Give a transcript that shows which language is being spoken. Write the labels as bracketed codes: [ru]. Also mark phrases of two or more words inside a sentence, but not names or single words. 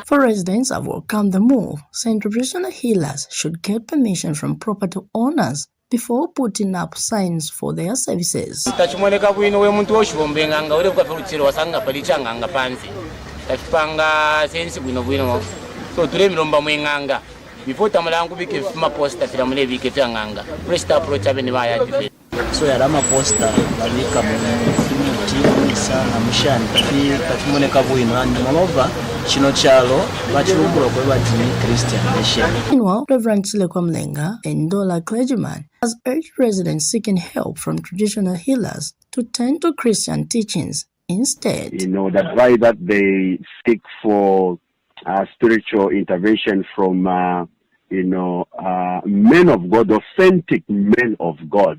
[en] For residents have welcomed the move, saying traditional healers should get permission from property owners before putting up signs for their services. [bem] So yarama poster balika mu sana mushani kachimoneka bwino [en] and moreover [bem] chino chalo bachirumbula kwa bati [en] Christian nation. Meanwhile, Reverend Silekwa Mlenga, a Ndola clergyman, has urged residents seeking help from traditional healers to turn to Christian teachings instead. That's why that they seek for spiritual intervention from men of God, authentic men of God.